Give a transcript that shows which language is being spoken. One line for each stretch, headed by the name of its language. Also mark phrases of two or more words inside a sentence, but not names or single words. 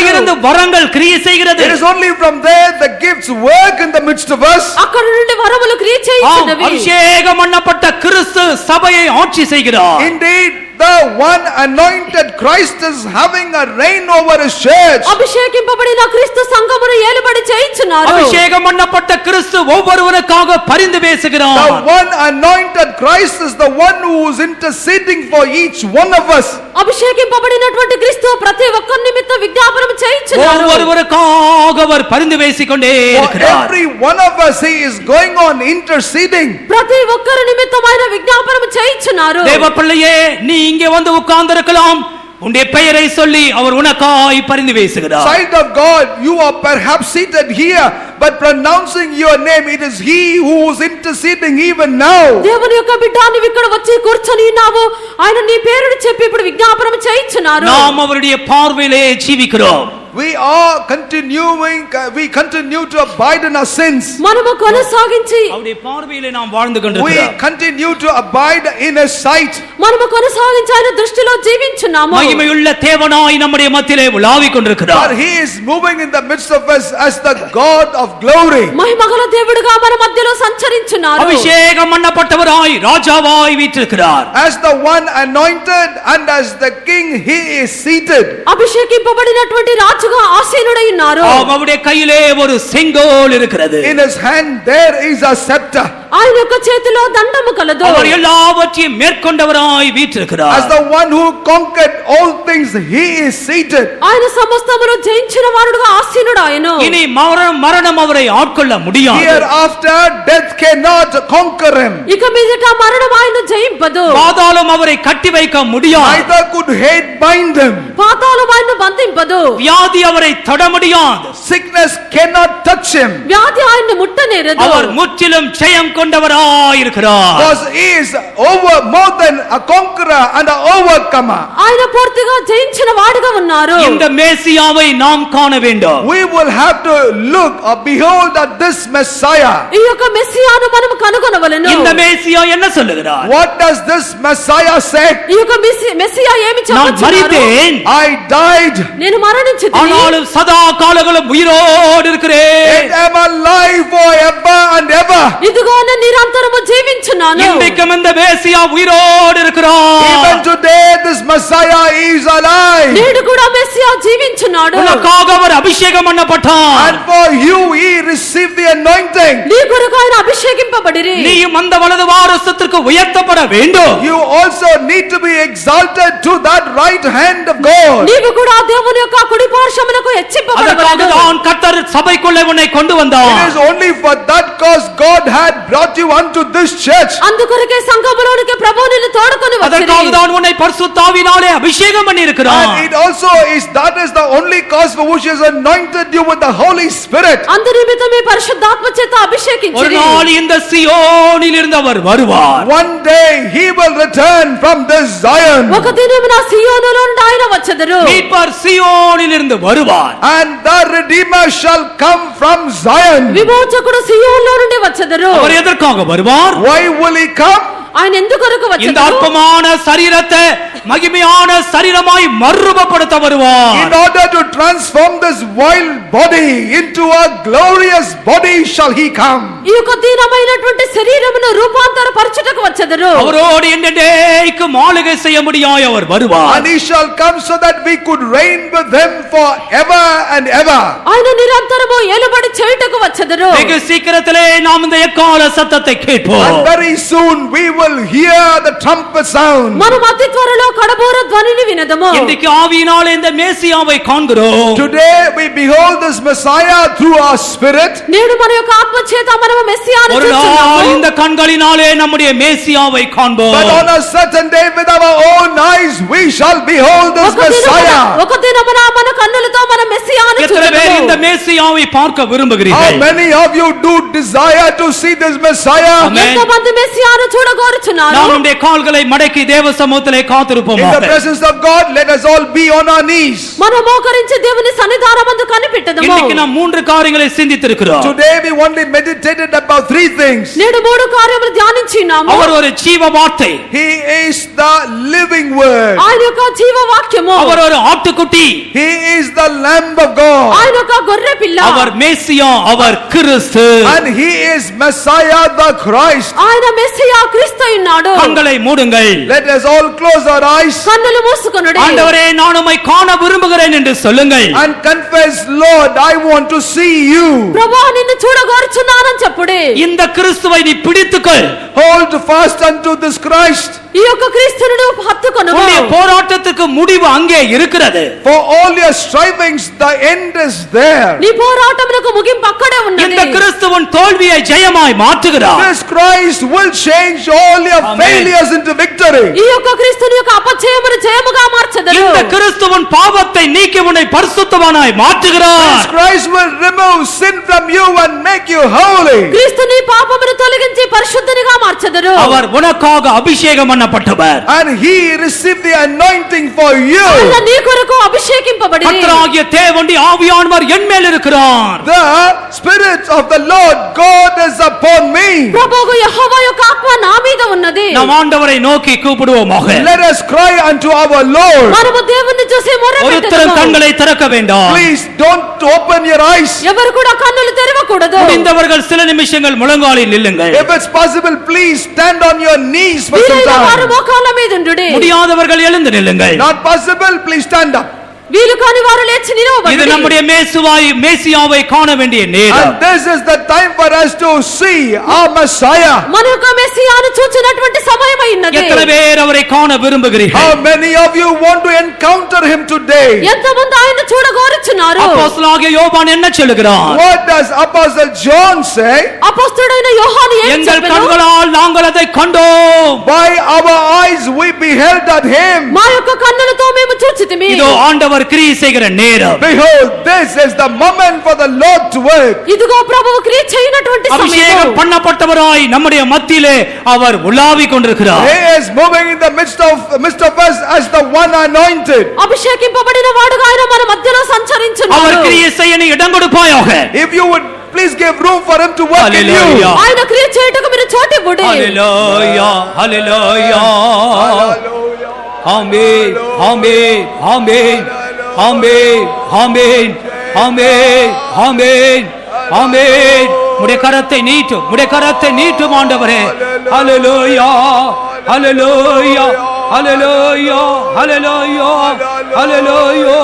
Tamil: இருந்து வரங்கள் கிரியை செய்கிறது.
English: It is only from there the gifts work in the midst of us.
Telugu: అక్కడ నుండి వరములు క్రియ చేయుచున్నవి.
Tamil: அபிஷேகம் பண்ணப்பட்ட கிறிஸ்து சபையை ஆட்சி செய்கிறார்.
English: Indeed, the one anointed Christ is having a reign over his church.
Telugu: అభిషేకింపబడిన క్రీస్తు సంఘమును ఏలుబడి చేయుచున్నారు.
Tamil: அபிஷேகம் பண்ணப்பட்ட கிறிஸ்து ஒவ்வொருவருக்காக பரிந்து
English: The
Tamil: பேசுகிறார்.
English: one anointed Christ is the one who is interceding for each one of us.
Telugu: అభిషేకింపబడినటువంటి క్రీస్తు ప్రతి ఒక్కరి నిమిత్తం విజ్ఞాపనం చేయుచున్నారు.
Tamil: ஒவ்வொருவருக்காக அவர் பரிந்து பேசிக்கொண்டே
English: For
Tamil: இருக்கிறார்.
English: every one of us he is going on interceding.
Telugu: ప్రతి ఒక్కరి నిమిత్తం ఆయన విజ్ఞాపనం చేయుచున్నారు.
Tamil: தேவ பிள்ளையே, நீ இங்கே வந்து உட்கார்ந்திருக்கலாம். உன்னுடைய பெயரை சொல்லி அவர் உனக்காய் பரிந்து பேசுகிறார்.
English: Child of God, you are perhaps seated here, but pronouncing your name, it is he who is interceding even now.
Telugu: దేవుని యొక్క బిడ్డ, నీవు ఇక్కడ వచ్చి కూర్చొని ఉన్నావు. ఆయన నీ పేరును చెప్పి ఇప్పుడు విజ్ఞాపనం చేయుచున్నారు.
Tamil: நாம் அவருடைய பார்வையிலே ஜீவிக்கிறோம்.
English: We continue to abide in our sins.
Telugu: మనము కొనసాగించి
Tamil: அவருடைய பார்வையிலே நாம் வாழ்ந்து
English: We
Tamil: கொண்டிருக்கிறோம்.
English: continue to abide in his sight.
Telugu: మనము కొనసాగించి ఆయన దృష్టిలో జీవించున్నాము.
Tamil: மகிமையுள்ள தேவனாய் நம்முடைய மத்தியிலே உலாவிக்
English: For
Tamil: கொண்டிருக்கிறார்.
English: he is moving in the midst of us as the God of glory.
Telugu: మహిమగల దేవుడుగా మన మధ్యలో సంచరించున్నారు.
Tamil: அபிஷேகம் பண்ணப்பட்டவராய் ராஜாவாய் வீற்றிருக்கிறார்.
English: As the one anointed and as the king he is seated.
Telugu: అభిషేకింపబడినటువంటి రాజుగా ఆసీనుడై ఉన్నారు.
Tamil: அவருடைய கையிலே ஒரு செங்கோல் இருக்கிறது.
English: In his hand there is a scepter.
Telugu: ఆయన యొక్క చేతిలో దండము కలదు.
Tamil: அவர் எல்லாவற்றையும் மேற்கொண்டவராய் வீற்றிருக்கிறார்.
English: As the one who conquered all things he is seated.
Telugu: ఆయన సమస్తమును జయించిన వాడుగా ఆసీనుడు ఆయను.
Tamil: இனி மரணம் அவரை ஆட்கொள்ள முடியாது.
English: Hereafter death cannot conquer him.
Telugu: ఇక మీదట మరణం ఆయన జయింపదు.
Tamil: பாதாளம் அவரை கட்டி வைக்க முடியாது.
English: Neither could hate bind him.
Telugu: పాతాళం ఆయన్ను బంధింపదు.
Tamil: வியாதி அவரை தொட முடியாது.
English: Sickness cannot touch him.
Telugu: వ్యాధి ఆయన్ను ముట్టనేరదు.
Tamil: அவர் முற்றிலும் ஜெயம் கொண்டவராய் இருக்கிறார்.
English: Because he is more than a conqueror and an overcomer.
Telugu: ఆయన పూర్తిగా జయించిన వాడుగా ఉన్నారు.
Tamil: இந்த மேசியாவை நாம் காண வேண்டும்.
English: We will have to look or behold at this Messiah.
Telugu: ఈ యొక్క మెస్సియాను మనం కనుగొనవలెను.
Tamil: இந்த மேசியா என்ன சொல்லுகிறார்?
English: What does this Messiah say?
Telugu: ఈ యొక్క మెస్సియా ఏమి
Tamil: நான்
Telugu: చెప్పుచున్నారు?
Tamil: மரித்தேன்,
English: I died,
Telugu: నేను మరణించితిని.
Tamil: ஆனாலும் சதா காலங்களும் உயிரோடு இருக்கிறேன்.
English: and am alive forever and ever.
Telugu: ఇదిగో నేను నిరంతరము జీవించున్నాను.
Tamil: இன்றைக்கும் இந்த மேசியா உயிரோடு இருக்கிறார்.
English: Even today this Messiah is alive.
Telugu: నేడు కూడా మెస్సియా జీవించున్నాడు.
Tamil: உனக்காக அவர் அபிஷேகம் பண்ணப்பட்டார்.
English: And for you he received the anointing.
Telugu: నీ కొరకు ఆయన అభిషేకింపబడిరి.
Tamil: நீயும் அந்த வலது வாரசத்திற்கு உயர்த்தப்பட வேண்டும்.
English: You also need to be exalted to that right hand of God.
Telugu: నీవు కూడా దేవుని యొక్క కుడి సంతోషమునకు హెచ్చింపబడవలెను.
Tamil: அதற்காகத்தான் கர்த்தர் சபைக்குள்ளே உன்னை கொண்டு வந்தார்.
English: It is only for that cause God had brought you unto this church.
Telugu: అందుకొరకే సంఘములోనికి ప్రభువు నిన్ను తోడుకొని వచ్చిరి.
Tamil: அதற்காகத்தான் உன்னை பரிசுத்த ஆவியினாலே அபிஷேகம் பண்ணி இருக்கிறார்.
English: And it also is that is the only cause for which he has anointed you with the Holy Spirit.
Telugu: అందు నిమిత్తమే పరిశుద్ధాత్మ చేత
Tamil: ஒரு
Telugu: అభిషేకించిరి.
Tamil: நாள் இந்த சியோனில் இருந்து அவர் வருவார்.
English: One day he will return from this Zion.
Telugu: ఒక దినమున సియోనులో నుండి ఆయన వచ్చెదరు.
Tamil: மீட்பர் சியோனில் இருந்து வருவார்.
English: And the Redeemer shall come from Zion.
Telugu: విమోచకుడు సియోనులో నుండి వచ్చెదరు.
Tamil: அவர் எதற்காக வருவார்?
English: Why will he come?
Telugu: ఆయన ఎందుకొరకు
Tamil: இந்த
Telugu: వచ్చెదరు?
Tamil: அற்பமான சரீரத்தை மகிமையான சரீரமாய் மறுரூபப்படுத்த வருவார்.
English: In order to transform this vile body into a glorious body shall he come.
Telugu: ఈ యొక్క దీనమైనటువంటి శరీరమును రూపాంతరపరచుటకు వచ్చెదరు.
Tamil: அவரோடு என்னைக்கும் ஆளுகை செய்ய முடியாய் அவர் வருவார்.
English: And he shall come so that we could reign with him forever and ever.
Telugu: ఆయన నిరంతరము ఏలుబడి చేయుటకు వచ్చెదరు.
Tamil: வெகு சீக்கிரத்திலே நாம் இந்த எக்கால சத்தத்தை கேட்போம்.
English: And very soon we will hear the trumpet sound.
Telugu: మనం అతి త్వరలో కడబోర ధ్వనిని వినదము.
Tamil: இன்றைக்கு ஆவியினாலே இந்த மேசியாவை காண்கிறோம்.
English: Today we behold this Messiah through our spirit.
Telugu: నేడు మన యొక్క ఆత్మ చేత మనము మెస్సియాను
Tamil: ஒரு நாள்
Telugu: చూస్తున్నాము.
Tamil: இந்த கண்களினாலே நம்முடைய மேசியாவை காண்போம்.
English: But on a certain day with our own eyes we shall behold this Messiah.
Telugu: ఒక దినమున మన కన్నులతో మన మెస్సియాను
Tamil: எத்தனை பேர் இந்த
Telugu: చూడగలము.
Tamil: மேசியாவை பார்க்க
English: How
Tamil: விரும்புகிறீர்கள்?
English: many of you do desire to see this Messiah? Amen.
Telugu: ఎంతమంది మెస్సియాను చూడగోరుచున్నారు?
Tamil: நாம் நம்முடைய கால்களை மடக்கி தேவ சமூகத்திலே
English: In the
Tamil: காத்திருப்போமாக.
English: presence of God, let us all be on our knees.
Telugu: మనం మోకరించి దేవుని సన్నిధానమందు కనిపెట్టదము.
Tamil: இன்னைக்கு நாம் மூன்று காரியங்களை சிந்தித்திருக்கிறோம்.
English: Today we only meditated about three things.
Telugu: నేడు మూడు కార్యములు ధ్యానించినాము.
Tamil: அவர் ஒரு ஜீவ வார்த்தை.
English: He is the living word.
Telugu: ఆయన యొక్క జీవ వాక్యము.
Tamil: அவர் ஒரு ஆட்டுக்குட்டி.
English: He is the Lamb of God.
Telugu: ఆయన యొక్క గొర్రె పిల్ల.
Tamil: அவர் மேசியா, அவர் கிறிஸ்து.
English: And he is Messiah the Christ.
Telugu: ఆయన మెస్సియా క్రీస్తు ఉన్నాడు.
Tamil: கண்களை மூடுங்கள்.
English: Let us all close our eyes
Telugu: కన్నులు మూసుకొనుడి.
Tamil: ஆண்டவரே, நான் உம்மை காண விரும்புகிறேன் என்று சொல்லுங்கள்.
English: and confess, Lord, I want to see you.
Telugu: ప్రభువా నిన్ను చూడగోరుచున్నానని చెప్పుడి.
Tamil: இந்த கிறிஸ்துவை நீ பிடித்துக்கொள்.
English: Hold fast unto this Christ.
Telugu: ఈ యొక్క క్రీస్తును హత్తుకొనుము.
Tamil: உன்னுடைய போராட்டத்துக்கு முடிவு அங்கே இருக்கிறது.
English: For all your strivings, the end is there.
Telugu: నీ పోరాటమునకు ముగింపు అక్కడే ఉన్నది.
Tamil: இந்த கிறிஸ்துவின் தோல்வியை ஜெயமாய் மாற்றுகிறார்.
English: This Christ will change all your Amen. failures into victory.
Telugu: ఈ యొక్క క్రీస్తుని యొక్క అపజయమును జయముగా మార్చెదరు.
Tamil: இந்த கிறிஸ்துவின் பாவத்தை நீக்கி உன்னை பரிசுத்தவானாய்
English: This
Tamil: மாற்றுகிறார்.
English: Christ will remove sin from you and make you holy.
Telugu: క్రీస్తు నీ పాపమును తొలగించి పరిశుద్ధునిగా మార్చెదరు.
Tamil: அவர் உனக்காக அபிஷேகம் பண்ணப்பட்டவர்.
English: And he received the anointing for you.
Telugu: ఆయన నీ కొరకు అభిషేకింపబడి
Tamil: கர்த்தராகிய தேவனுடைய ஆவியானவர் என் மேல் இருக்கிறார்.
English: The Spirit of the Lord God is upon me.
Telugu: ప్రభువు యెహోవా యొక్క ఆత్మ నా మీద ఉన్నది.
Tamil: நாம் ஆண்டவரை நோக்கி கூப்பிடுவோமாக.
English: Let us cry unto our Lord.
Telugu: మనము దేవుణ్ణి చూసి
Tamil: ஒருத்தரும்
Telugu: మొరపెట్టుదాము.
Tamil: கண்களை திறக்க வேண்டாம்.
English: Please don't open your eyes.
Telugu: ఎవరు కూడా కన్నులు తెరవకూడదు.
Tamil: முடிந்தவர்கள் சில நிமிஷங்கள் முழங்காலில் நில்லுங்கள்.
English: If it's possible, please stand on your knees for some
Telugu: వీలైన వారు
English: time.
Telugu: మోకాళ్ళ మీద ఉండుడి.
Tamil: முடியாதவர்கள் எழுந்து நில்லுங்கள்.
English: Not possible, please stand up.
Telugu: వీలు కాని వారు లేచి
Tamil: இது
Telugu: నిలవబడుడి.
Tamil: நம்முடைய மேசியாவை காண வேண்டிய நேரம்.
English: And this is the time for us to see our Messiah.
Telugu: మన యొక్క మెస్సియాను చూచినటువంటి సమయమై ఉన్నది.
Tamil: எத்தனை பேர் அவரை காண விரும்புகிறீர்கள்?
English: How many of you want to encounter him today?
Telugu: ఎంతమంది ఆయన చూడగోరుచున్నారు?
Tamil: அப்போஸ்தலனாகிய யோவான் என்ன சொல்லுகிறார்?
English: What does Apostle John say?
Telugu: అపొస్తలుడైన యోహాను ఏం
Tamil: எங்கள்
Telugu: చెప్పెను?
Tamil: கண்களால் நாங்கள் அதை கண்டோம்.
English: By our eyes we beheld at him.
Telugu: మా యొక్క కన్నులతో మేము చూచితిమి.
Tamil: இதோ ஆண்டவர் கிரியை செய்கிற நேரம்.
English: Behold, this is the moment for the Lord to work.
Telugu: ఇదిగో ప్రభువు క్రియ చేయనటువంటి సమయం.
Tamil: அபிஷேகம் பண்ணப்பட்டவராய் நம்முடைய மத்தியிலே அவர் உலாவிக் கொண்டிருக்கிறார்.
English: He is moving in the midst of us as the one anointed.
Telugu: అభిషేకింపబడిన వాడుగా ఆయన మన మధ్యలో
Tamil: அவர்
Telugu: సంచరించున్నాడు.
Tamil: கிரியை செய்ய நீ இடம் கொடுப்பாயாக.
English: If you would please give room for him to work in you. Hallelujah.
Telugu: ఆయన క్రియ చేయుటకు మీరు చోటివ్వుడి.
Tamil: ஹalleluya, ஹalleluya. ஆமென், ஆமென், ஆமென், ஆமென், ஆமென், ஆமென், ஆமென், ஆமென். உம்முடைய கரத்தை நீட்டும், உம்முடைய கரத்தை நீட்டும் ஆண்டவரே. ஹalleluya, ஹalleluya, ஹalleluya, ஹalleluya, ஹalleluya.